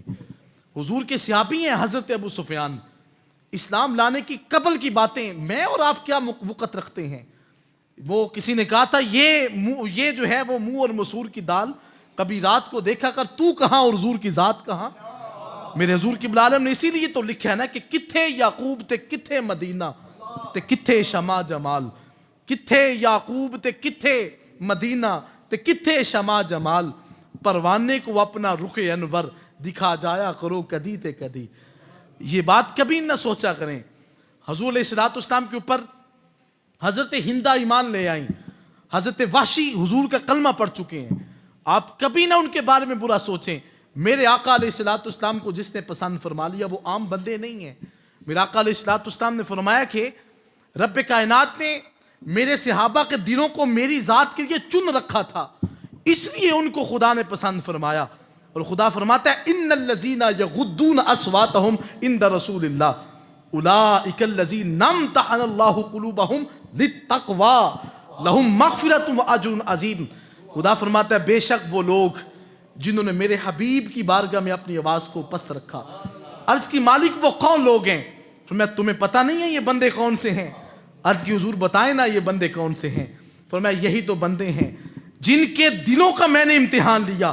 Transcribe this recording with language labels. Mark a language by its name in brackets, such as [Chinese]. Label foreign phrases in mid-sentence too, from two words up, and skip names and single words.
[Urdu] حضور کے صحابی ہیں حضرت ابو سفیان۔ اسلام لانے کی قبل کی باتیں میں اور آپ کیا وقت رکھتے ہیں. وہ کسی نے کہا تھا یہ جو ہے وہ منہ اور مسور کی دال، کبھی رات کو دیکھا کر تو کہاں اور حضور کی ذات کہاں. میرے حضور قبلہ عالم نے اسی لیے تو لکھا ہے نا کہ [Punjabi] کتھے یعقوب تے کتھے مدینہ تے کتھے شمع جمال، کتھے یعقوب تے کتھے مدینہ تے کتھے شمع جمال, [Urdu] پروانے کو اپنا رخ انور دکھا جایا کرو [Punjabi] کدی تے کدی. [Urdu] یہ بات کبھی نہ سوچا کریں. حضور [Arabic] عليه الصلاة والسلام [Urdu] کے اوپر حضرت ہندہ ایمان لے آئی، حضرت وحشی حضور کا کلمہ پڑھ چکے ہیں. آپ کبھی نہ ان کے بارے میں برا سوچیں۔ میرے آقا [Arabic] عليه الصلاة والسلام [Urdu] کو جس نے پسند فرما لیا وہ عام بندے نہیں ہیں. میرے آقا [Arabic] عليه الصلاة والسلام [Urdu] نے فرمایا کہ رب کائنات نے میرے صحابہ کے دلوں کو میری ذات کے لیے چن رکھا تھا، اسی لیے ان کو خدا نے پسند فرمایا. اور خدا فرماتا ہے [Arabic] إن الذين يغضون أصواتهم عند رسول الله أولئك الذين امتحن الله قلوبهم للتقوى لهم مغفرة وأجر عظيم. [Urdu] خدا فرماتا ہے بے شک وہ لوگ جنہوں نے میرے حبیب کی بارگاہ میں اپنی آواز کو پست رکھا. عرض کی مالک وہ کون لوگ ہیں؟ فرمایا تمہیں پتا نہیں ہے یہ بندے کون سے ہیں? عرض کی حضور بتائیں نا یہ بندے کون سے ہیں۔ فرمایا یہی تو بندے ہیں جن کے دلوں کا میں نے امتحان لیا.